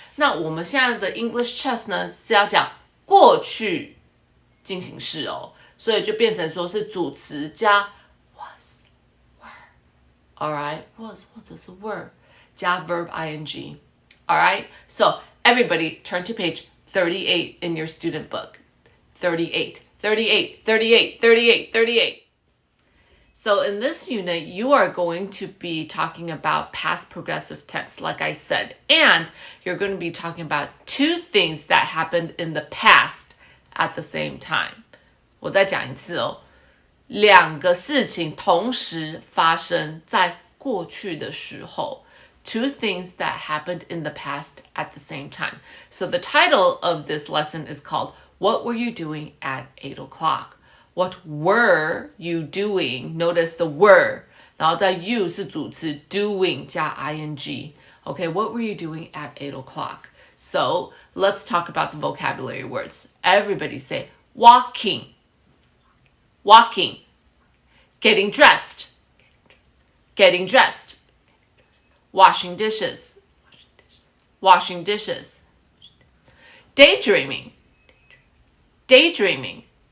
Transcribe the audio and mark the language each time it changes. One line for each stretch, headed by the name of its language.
Chinese: 那我们现在的 English Chess 呢是要讲过去进行式哦，所以就变成说是主词加 was、were、
English: Alright, was
Chinese: 或者是
English: were 加 verb ing. Alright, so everybody turn to page 38 in your student book. 38, 38, 38, 38, 38. So in this unit, you are going to be talking about past progressive tense, like I said, and you're going to be talking about two things that happened in the past at the same time.
Chinese: 我再讲一次哦，两个事情同时发生在过去的时候。
English: Two things that happened in the past at the same time. So the title of this lesson is called What Were You Doing at 8 o'clock? What were you doing? Notice the were.
Chinese: 然后在 you 是主词 doing 加 ing.
English: Okay, what were you doing at 8 o'clock? So let's talk about the vocabulary words. Everybody say walking. Walking. Getting dressed. Getting dressed. Washing dishes. Washing dishes. Daydreaming. Daydreaming.